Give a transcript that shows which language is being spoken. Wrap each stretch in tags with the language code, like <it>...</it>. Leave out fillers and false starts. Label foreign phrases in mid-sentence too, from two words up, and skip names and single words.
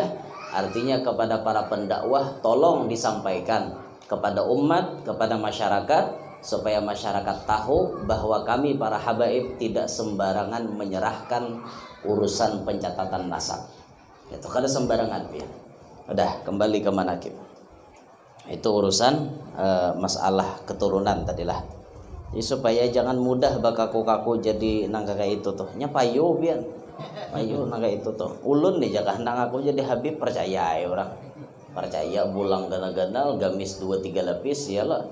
<id>Artinya kepada para pendakwah, tolong disampaikan kepada umat, kepada masyarakat, supaya masyarakat tahu bahwa kami para habaib tidak sembarangan menyerahkan urusan pencatatan nasab.</id> <bjn>Itu kada sembarangan ya.</bjn> <id>Udah kembali ke manakib. Itu urusan masalah keturunan tadilah.</id> <bjn>Jadi supaya jangan mudah bakaku-kaku jadi nang kayak itu tuh. Nya payu bian. Payu nang kayak itu tuh. Ulun nih jakah nang aku jadi habib percaya ya orang. Percaya bulang gana-ganal gamis 2-3 lapis ya lah.</bjn>